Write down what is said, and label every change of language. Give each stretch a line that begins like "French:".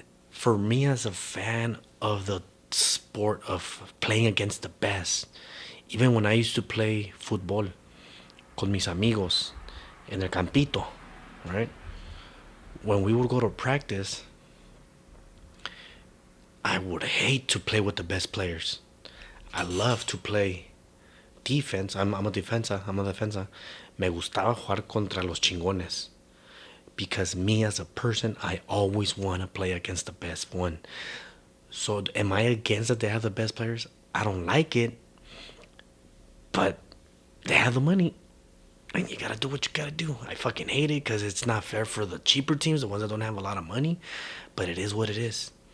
English: For me, as a fan of the sport of playing against the best, even when I used to play football
Spanish: con mis amigos en el campito,
English: right? When we would go to practice, I would hate to play with the best players. I love to play defense. I'm a defensa. I'm a defensa.
Spanish: Me gustaba jugar contra los chingones.
English: Because me as a person, I always want to play against the best one. So am I against that they have the best players? I don't like it, but they have the money. And you gotta do what you gotta do. I fucking hate it because it's not fair for the cheaper teams, the ones that don't have a lot of money. But it is what it is.